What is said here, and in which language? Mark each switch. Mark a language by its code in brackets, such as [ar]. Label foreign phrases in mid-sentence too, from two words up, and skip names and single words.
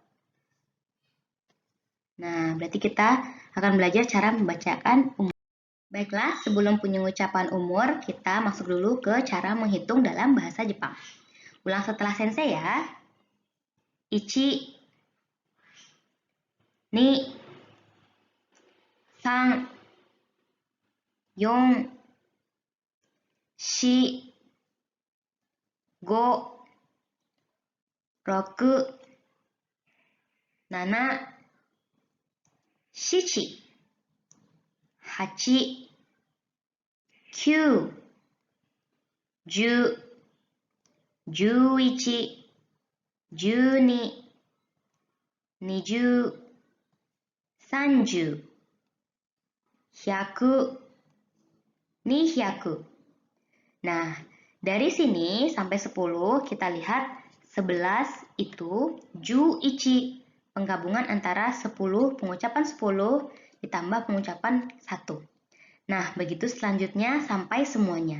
[id] Nah, berarti kita akan belajar cara membacakan umur. Baiklah, sebelum punya ucapan umur, kita masuk dulu ke cara menghitung dalam bahasa Jepang. Ulang setelah sensei ya. [ja] Ichi, に、さん、よん、し, ご、ろく、なな、しち、はち、きゅう、じゅう、じゅういち、じゅうに、にじゅう、さんじゅう、ひゃく、にひゃく. [id] Nah, dari sini sampai 10 kita lihat 11 itu juichi. Penggabungan antara 10, pengucapan 10 ditambah pengucapan 1. Nah, begitu selanjutnya sampai semuanya.